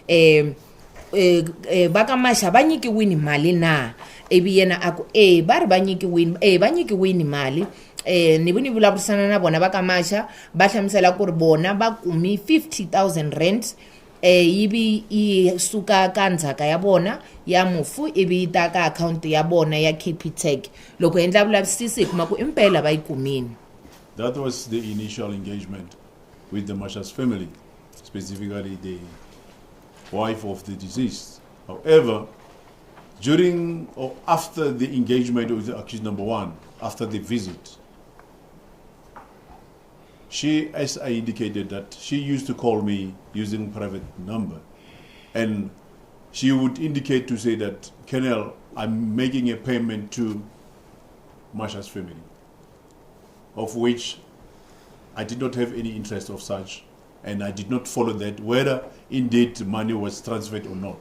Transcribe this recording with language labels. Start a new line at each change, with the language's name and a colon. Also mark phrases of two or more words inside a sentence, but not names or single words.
Tsonga: va ka Masha va nyikiwini mali na ivi yena a ku va ri va nyikiwini mali ni ni vulavurisana na vona va ka Masha va hlamusela ku ri bona va kumi 50,000 rand yivi yi suka ka ndzhaka ya bona ya mufu ivi yi ta ka akhawunti ya bona ya Capitec loko endla vulavisisi hi kuma ku impela va yi kumini.
English: That was the initial engagement with the Masha's family, specifically the wife of the deceased. However, during or after the engagement with the accused number one, after the visit, she, as I indicated, that she used to call me using private number, and she would indicate to say that, Colonel, I'm making a payment to Masha's family, of which I did not have any interest of such, and I did not follow that, whether indeed money was transferred or not.